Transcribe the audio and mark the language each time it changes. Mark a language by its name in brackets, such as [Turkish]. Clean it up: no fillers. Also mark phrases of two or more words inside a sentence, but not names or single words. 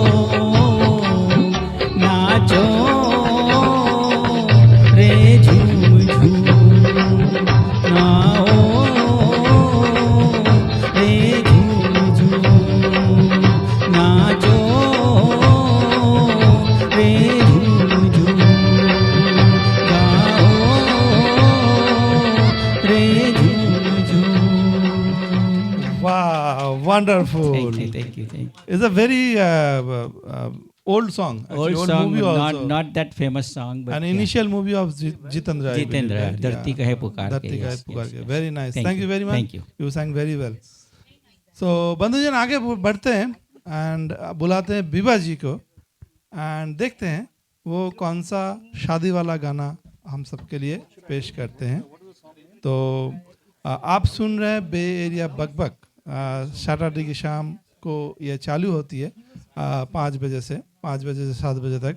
[Hindi] नाचो रे झूम झूम, नाओ रे झूम झूम, नाचो रे झूम झूम, गाओ रे झूम झूम। [English] Wow, wonderful. Thank you. It's a very old song. Actually, Old song, movie also. not that famous song, but An initial movie of Jitendra. I believe, Jitendra, right? Dharti Kahe Pukar Ke, Dharti Kahe yes, Pukar yes, Ke. yes. Very nice. Thank Thank you you. very much. Thank you. You sang very well. [Hindi] So बंधुजन आगे बढ़ते हैं and बुलाते हैं बिबा जी को and देखते हैं वो कौन सा शादी वाला गाना हम सबके लिए पेश करते हैं। तो आप सुन रहे हैं बे एरिया बकबक, सैटरडे की शाम को ये चालू होती है 5 बजे से 7 बजे तक।